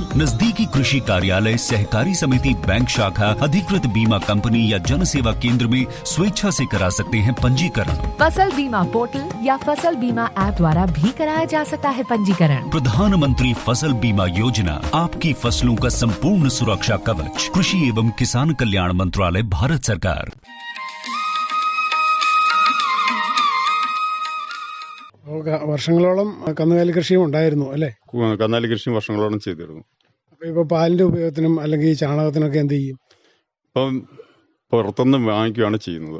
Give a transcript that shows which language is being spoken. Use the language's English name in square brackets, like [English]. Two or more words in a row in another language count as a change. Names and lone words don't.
[Hindi] नजदीकी कृषि कार्यालय, सहकारी समिति, बैंक शाखा, अधिकृत बीमा कंपनी या जन सेवा केंद्र में स्वेच्छा से करा सकते हैं पंजीकरण। फसल बीमा पोर्टल या फसल बीमा ऐप द्वारा भी कराया जा सकता है पंजीकरण। प्रधानमंत्री फसल बीमा योजना, आपकी फसलों का संपूर्ण सुरक्षा कवच। कृषि एवं किसान कल्याण मंत्रालय, भारत सरकार। [Malayalam] വർഷങ്ങളോളം കന്നുകാലി കൃഷിയും ഉണ്ടായിരുന്നു അല്ലേ? കന്നാലി കൃഷി വർഷങ്ങളോളം ചെയ്തിരുന്നു. അപ്പോൾ ഇപ്പോൾ പാലിൻ്റെ ഉപയോഗത്തിനും അല്ലെങ്കിൽ ഈ ചാണകത്തിനൊക്കെ എന്ത് ചെയ്യും? ഇപ്പം പുറത്തുനിന്ന് വാങ്ങിക്കുകയാണ് ചെയ്യുന്നത്.